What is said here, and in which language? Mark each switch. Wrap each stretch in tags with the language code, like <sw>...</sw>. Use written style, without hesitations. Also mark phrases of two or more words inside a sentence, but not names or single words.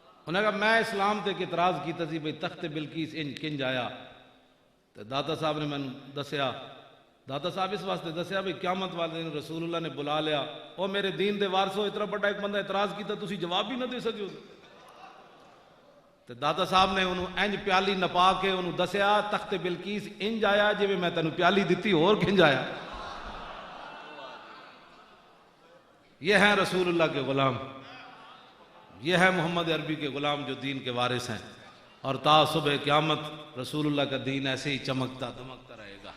<pa>انہیں کہا میں اسلام تے اعتراض کیتا سی بھئی تخت بلقیس انج کنج آیا، تو داتا صاحب نے مینوں دسیا، داتا صاحب اس واسطے دسیا بھئی قیامت والے دن رسول اللہ نے بلا لیا، او میرے دین دے وارثو اتنا بڑا ایک بندہ اعتراض کیتا تسی جواب بھی نہ دے سکے ہو۔ تو داتا صاحب نے انہوں انج پیالی نپا کے انہوں دسیا تخت بلقیس انج آیا جی میں تینوں پیالی دیتی اور کنج آیا۔</pa> <ur>یہ ہیں رسول اللہ کے غلام، یہ ہے محمد عربی کے غلام جو دین کے وارث ہیں، اور تا صبح قیامت رسول اللہ کا دین ایسے ہی چمکتا دمکتا رہے گا۔</ur>